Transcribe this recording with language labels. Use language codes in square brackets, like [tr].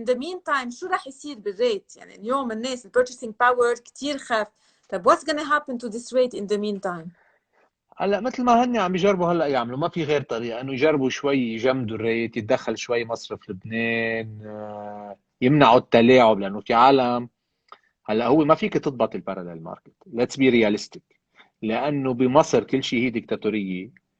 [en] In the meantime [ar] شو رح يصير بالريت؟ يعني اليوم الناس ال purchasing power كتير خاف. طب [en] what's gonna happen to this rate in the meantime؟ [ar] هلا مثل ما هن عم يجربوا هلا يعملوا، ما في غير طريقه انه يجربوا شوي يجمدوا الريت، يتدخل شوي مصرف لبنان، يمنعوا التلاعب. لانه في عالم هلا هو ما فيك تضبط الباراليل ماركت، [en] let's be realistic, [ar] لانه بمصر كل شيء هي ديكتاتوريه.